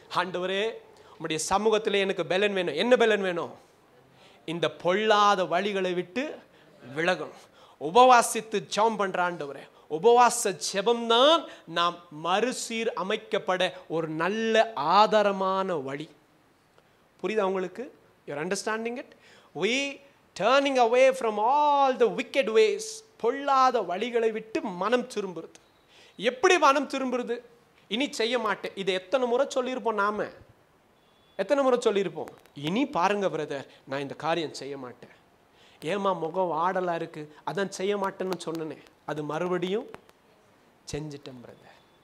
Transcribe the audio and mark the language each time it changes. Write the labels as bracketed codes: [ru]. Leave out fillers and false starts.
[ta] ஆண்டவரே, உம்முடைய சமூகத்தில் எனக்கு பலன் வேணும். என்ன பலன் வேணும்? இந்த பொல்லாத வழிகளை விட்டு விலகணும். உபவாசித்து ஜெபம் பண்ற ஆண்டவரே, உபவாச ஜெபம்தான் நாம் மறுசீர் அமைக்கப்பட ஒரு நல்ல ஆதாரமான வழி. புரியுதா உங்களுக்கு? [en] You're understanding it? We turning away from all the wicked ways. [ta] பொல்லாத வழிகளை விட்டு மனம் திரும்புறது. எப்படி மனம் திரும்புறது? இனி செய்ய மாட்டேன். இதை எத்தனை முறை சொல்லியிருப்போம் நாம? எத்தனை முறை சொல்லியிருப்போம்? இனி பாருங்க பிரதர், நான் இந்த காரியம் செய்ய மாட்டேன். ஏமா முகம் ஆடலா இருக்கு, அதான் செய்ய மாட்டேன்னு சொன்னனே, அது மறுபடியும் செஞ்சிட்டேன் பிரதர்.